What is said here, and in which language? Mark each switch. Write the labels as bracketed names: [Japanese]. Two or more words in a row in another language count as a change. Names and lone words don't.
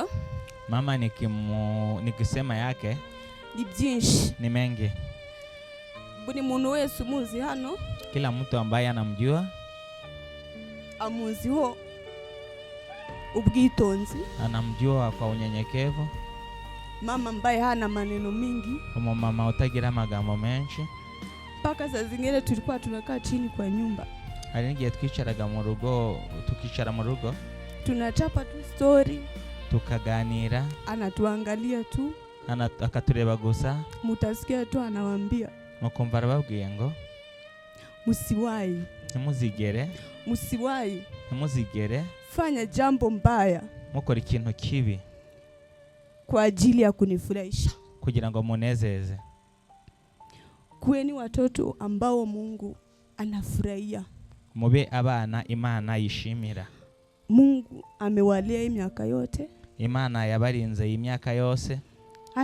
[Swahili] Mama nikisema yake [Kinyarwanda] ni byinshi, [Swahili] ni mengi. [Kinyarwanda] Buri muntu wese umuzi hano, [Swahili] kila mtu ambaye anamjua [Kinyarwanda] amuziho ubwitonzi, [Swahili] anamjua kwa unyenyekevu. Mama ambaye hana maneno mingi, [Kinyarwanda] mama utagira amagambo menshi. [Swahili] Paka saa zingine tulikuwa tunakaa chini kwa nyumba, [Kinyarwanda] hari ngiye twicaraga mu rugo, tukicara mu rugo [Swahili] tunachapa tu story, [Kinyarwanda] tukaganira, [Swahili] anatuangalia tu, [Kinyarwanda] akatureba gusa, [Swahili] mutasikia tu anawaambia, [Kinyarwanda] mukumva arababwiye ngo [Swahili] musiwahi, [Kinyarwanda] ntimuzigere [Swahili] fanya jambo mbaya, [Kinyarwanda] mukora ikintu kibi [Swahili] kwa ajili ya kunifurahisha, [Kinyarwanda] kugira ngo munezeze. [Swahili] Kuweni watoto ambao Mungu anafurahia. [Kinyarwanda] Mube abana Imana yishimira. [Swahili] Mungu amewalea miaka yote. [Kinyarwanda] Imana yabarinze imyaka yose.